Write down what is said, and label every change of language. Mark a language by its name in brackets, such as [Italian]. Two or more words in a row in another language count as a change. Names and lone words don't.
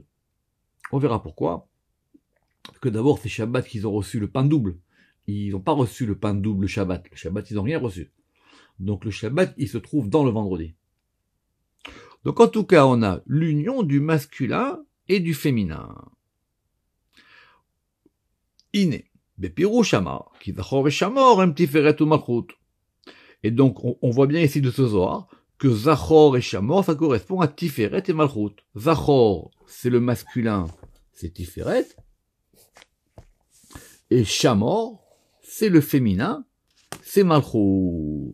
[French] On verra pourquoi. Parce que d'abord, c'est Shabbat qu'ils ont reçu le pain double. Ils n'ont pas reçu le pain double Shabbat. Le Shabbat, ils n'ont rien reçu. Donc le Shabbat, il se trouve dans le vendredi. Donc en tout cas, on a l'union du masculin et du féminin. [Hebrew] הנה, בפירוש אמר, כי זכור ושמור הם תפארת ומלכות. [French] Et donc, on voit bien ici de ce Zohar que Zachor et Shamor, ça correspond à Tiferet et Malchut. Zachor, c'est le masculin, c'est Tiferet. Et Shamor, c'est le féminin, c'est Malchut.